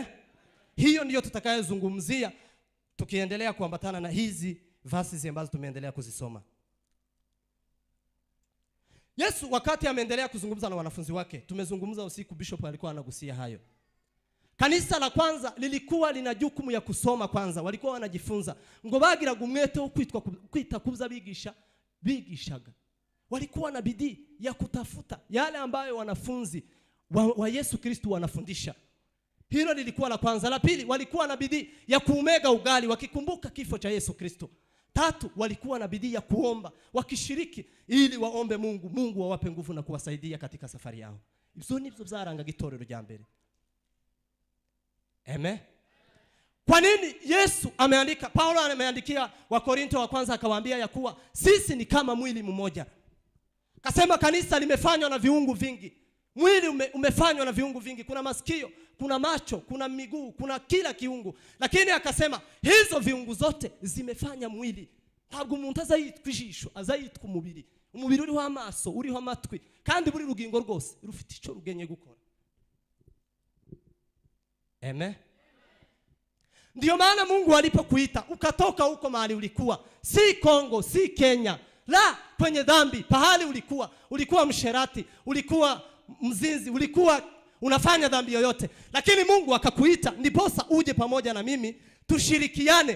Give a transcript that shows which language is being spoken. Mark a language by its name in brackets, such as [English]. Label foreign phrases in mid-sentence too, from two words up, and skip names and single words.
[Swahili] Hiyo ndiyo tutakayozungumzia tukiendelea kuambatana na hizi verses ambazo tumeendelea kuzisoma. Yesu wakati ameendelea kuzungumza na wanafunzi wake, tumezungumza usiku, bishop alikuwa anagusia hayo. Kanisa la kwanza lilikuwa lina jukumu ya kusoma kwanza, walikuwa wanajifunza. [Kinyarwanda] Ngo bagira gumwete wo kwita kuza bigishaga. [Swahili] Walikuwa na bidii ya kutafuta yale ambayo wanafunzi wa Yesu Kristo wanafundisha. Hilo lilikuwa la kwanza. La pili, walikuwa na bidii ya kuumega ugali wakikumbuka kifo cha Yesu Kristo. Tatu, walikuwa na bidii ya kuomba, wakishiriki ili waombe Mungu awape nguvu na kuwasaidia katika safari yao. [Kinyarwanda] Ibyo nibyo byarangaga itorero rya mbere. Amen. [Swahili] Kwa nini Yesu ameandika, Paulo ameandikia Wakorinto wa kwanza akawaambia ya kuwa sisi ni kama mwili mmoja. Kasema kanisa limefanywa na viungu vingi. Mwili umefanywa na viungu vingi. Kuna masikio, kuna macho, kuna miguu, kuna kila kiungu. Lakini akasema hizo viungu zote zimefanya mwili. [Kinyarwanda] Ntabwo umuntu azayitwa ijisho, azayitwa umubiri. Umubiri uriho amaso, uriho amatwi, kandi buri rugingo rwose rufite icyo rugenye gukora. Amen. [Swahili] Ndio maana Mungu alipokuita ukatoka huko mahali ulikuwa, si Kongo, si Kenya, la kwenye dhambi, pahali ulikuwa msherati, ulikuwa mzinzi, ulikuwa unafanya dhambi yoyote, lakini Mungu akakuita ndiposa uje pamoja na mimi tushirikiane.